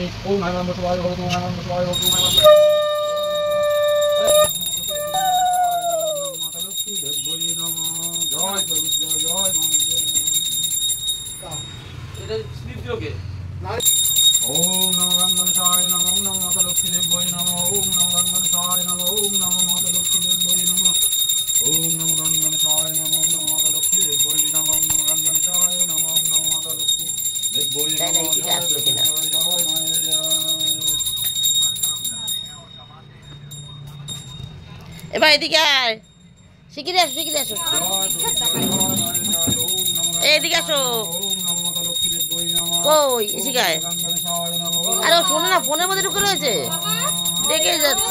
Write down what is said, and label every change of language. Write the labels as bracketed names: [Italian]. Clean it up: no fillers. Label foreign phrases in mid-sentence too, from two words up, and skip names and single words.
[Sanskrit] ओम नमः शिवाय भवतु नमः शिवाय भवतु नमः ओम नमो गंगेशाय नमः। ओम नमो माता लक्ष्मी देवी नमः। ओम नमो गंगेशाय नमः। ओम नमो माता लक्ष्मी देवी नमः। ओम नमो गंगेशाय नमः। ओम नमो माता लक्ष्मी देवी नमः। ओम नमो गंगेशाय नमः। ओम नमो माता लक्ष्मी देवी नमः। [Bangla] এবার এদিকে আয়, শিগগিরি আসো শিগগিরি আসো, এদিকে আসো। কই এদিকে আয়। আরে ও শোনো না, ফোনের মধ্যে ঢুকে রয়েছে, দেখে যাচ্ছি।